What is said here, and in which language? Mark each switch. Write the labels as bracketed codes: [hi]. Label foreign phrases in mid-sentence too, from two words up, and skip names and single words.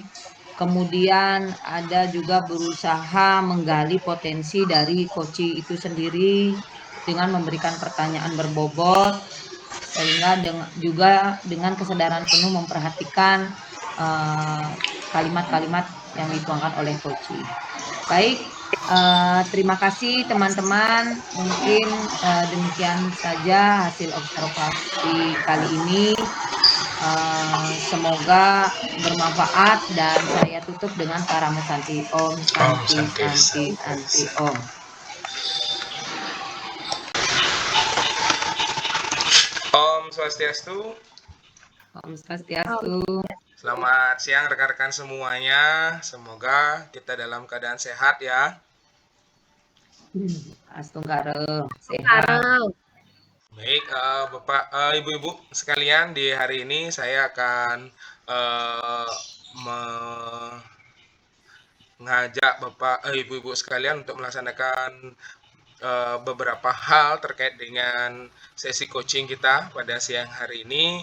[id] Kemudian ada juga berusaha menggali potensi dari coachee itu sendiri dengan memberikan pertanyaan berbobot, sehingga juga dengan kesadaran penuh memperhatikan kalimat-kalimat yang dituangkan oleh coachee. Baik, terima kasih teman-teman. Mungkin demikian saja hasil observasi kali ini. Semoga bermanfaat dan saya tutup dengan [sa] Paramo Santi Om Om Santi Santi Santi Santi. Santi Om. Om Swastiastu. Om Swastiastu. [id] Selamat siang rekan-rekan semuanya. Semoga kita dalam keadaan sehat ya. Astunggara sehat. Sekarang, Baik, Bapak, Ibu-ibu sekalian, di hari ini saya akan mengajak Bapak, Ibu-ibu sekalian untuk melaksanakan beberapa hal terkait dengan sesi coaching kita pada siang hari ini.